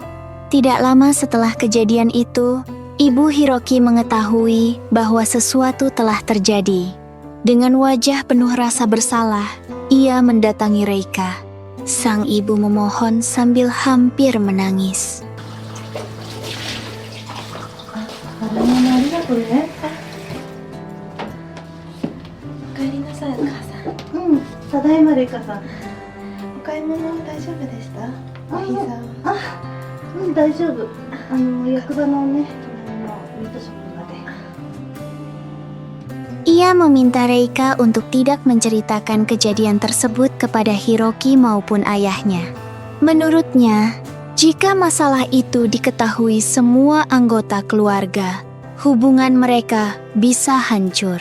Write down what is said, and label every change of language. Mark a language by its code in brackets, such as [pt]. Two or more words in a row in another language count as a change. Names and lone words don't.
[id] Tidak lama setelah kejadian itu, Ibu Hiroki mengetahui bahwa sesuatu telah terjadi. Dengan wajah penuh rasa bersalah, ia mendatangi Reika. Sang ibu memohon sambil hampir menangis. [ja] ありがとうね。お帰りなさい、お母さん。うん、ただいまレイカさん。お買い物大丈夫でした？お膝は。うん、大丈夫。役場のね、隣のミートショップまで。 [id] Ia meminta Reika untuk tidak menceritakan kejadian tersebut kepada Hiroki maupun ayahnya. Menurutnya, jika masalah itu diketahui semua anggota keluarga, hubungan mereka bisa hancur.